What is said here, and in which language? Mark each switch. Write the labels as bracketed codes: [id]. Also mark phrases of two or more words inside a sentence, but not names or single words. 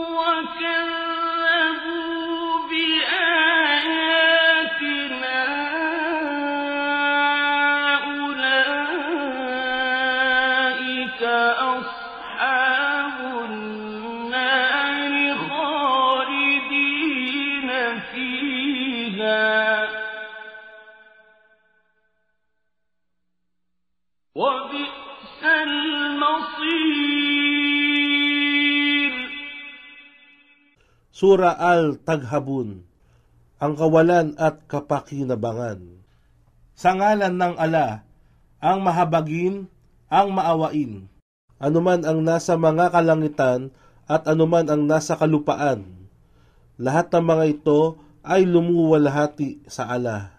[ar] وكذبوا بآياتنا أولئك أصحاب النار خالدين فيها وبئس المصير. [tl] Sura Al-Taghabun, ang kawalan at kapakinabangan. Sa ngalan ng Ala, ang mahabagin, ang maawain, anuman ang nasa mga kalangitan at anuman ang nasa kalupaan. Lahat ng mga ito ay lumuwalhati sa Ala.